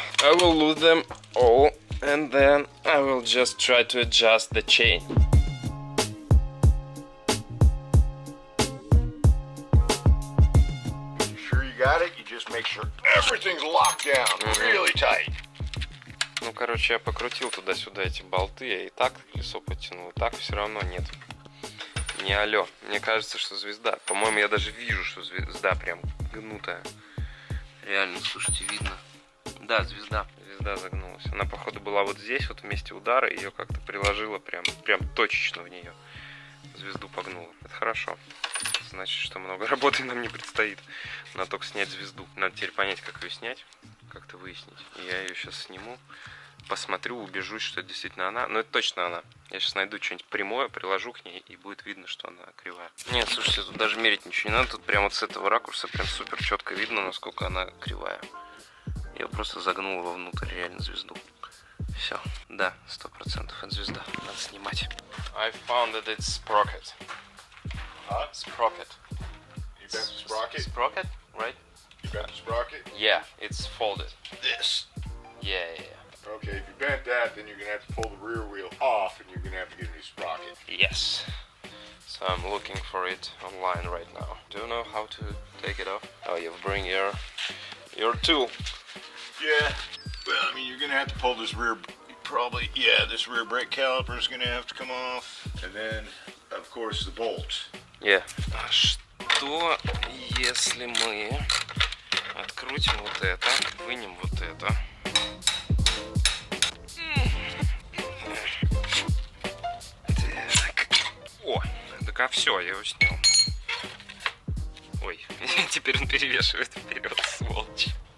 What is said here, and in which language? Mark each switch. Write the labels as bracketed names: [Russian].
[English] I will lose them all, and then I will just try to adjust the chain. Got it, you just make sure everything's locked down really tight. [Russian] Ну, короче, я покрутил туда-сюда эти болты, я и так колесо потянул, и так все равно нет. Не алло. Мне кажется, что звезда. По-моему, я даже вижу, что звезда прям гнутая. Реально, слушайте, видно. Да, звезда загнулась. Она, походу, была вот здесь, вот в месте удара, ее как-то приложила прям точечно в нее. Звезду погнула. Это хорошо. Значит, что много работы нам не предстоит. Надо только снять звезду. Надо теперь понять, как ее снять, как-то выяснить. И я ее сейчас сниму, посмотрю, убежусь, что это действительно она. Но это точно она. Я сейчас найду что-нибудь прямое, приложу к ней, и будет видно, что она кривая. Нет, слушайте, тут даже мерить ничего не надо. Тут прямо вот с этого ракурса прям супер четко видно, насколько она кривая. Я просто загнул вовнутрь реально звезду. Все, да, 100% это звезда. Надо снимать. [English] I found that it's sprocket. Huh? Sprocket. You got the sprocket? Sprocket, right? You got the sprocket? Yeah, it's folded. This. Yeah. Okay, if you bent that, then you're going to have to pull the rear wheel off, and you're going to have to get a new sprocket. Yes. So I'm looking for it online right now. Do you know how to take it off? Oh, you bring your tool. Yeah. Well, I mean, you're going to have to pull this rear... this rear brake caliper is going to have to come off. And then, of course, the bolts. Yeah. [Russian] А что, если мы открутим вот это, вынем вот это? Так. О, так а все, я его снял. Ой, теперь он перевешивает вперед, сволочь.